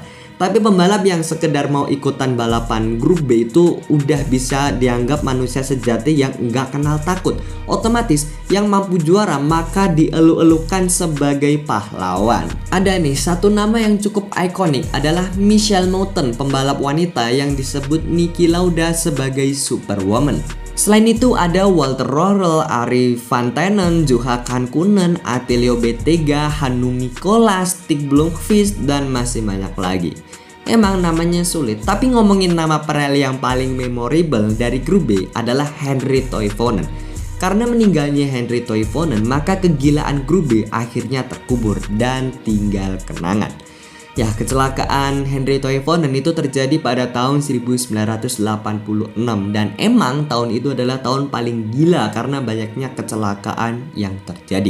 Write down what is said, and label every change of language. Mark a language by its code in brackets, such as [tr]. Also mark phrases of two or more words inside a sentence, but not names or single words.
[id] Tapi pembalap yang sekedar mau ikutan balapan grup B itu udah bisa dianggap manusia sejati yang nggak kenal takut. Otomatis yang mampu juara maka dielu-elukan sebagai pahlawan. Ada nih satu nama yang cukup ikonik adalah Michelle Mouton, pembalap wanita yang disebut Niki Lauda sebagai Superwoman. Selain itu ada Walter Röhrl, Arie van Tenen, Juha Kankkunen, Attilio Bettega, Hannu Mikkola, Stig Blomqvist, dan masih banyak lagi. Emang namanya sulit, tapi ngomongin nama pereli yang paling memorable dari grup B adalah Henri Toivonen. Karena meninggalnya Henri Toivonen, maka kegilaan grup B akhirnya terkubur dan tinggal kenangan. Ya, kecelakaan Henri Toivonen itu terjadi pada tahun 1986 dan emang tahun itu adalah tahun paling gila karena banyaknya kecelakaan yang terjadi.